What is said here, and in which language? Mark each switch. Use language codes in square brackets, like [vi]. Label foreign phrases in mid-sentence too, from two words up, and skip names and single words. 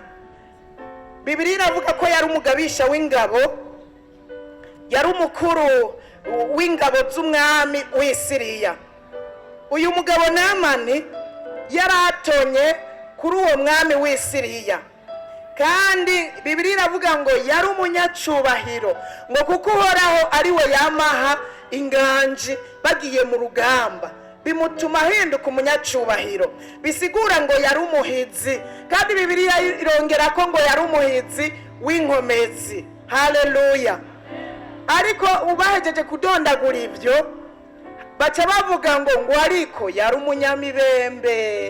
[rn] Bibiliya iravuga ko yari umugabisha w'ingabo, yari umukuru w'ingabo z'umwami w'Isiriya. Uyu mugabo Namani yaratonye kuri uwo mwami w'Isiriya, kandi Bibiliya iravuga ngo yari umunyacubahiro, ngo kuko Uhoraho ari we yamaha inganji bagiye mu rugamba, bimutuma ahinduka umunyacubahiro. Bisigura ngo yari umuhizi, kandi Bibiliya irongera ko ngo yari umuhizi w'inkomezi. Haleluya. Ariko ubahejeje kudondagura ibyo baca bavuga ngo ariko yari umunyamibembe.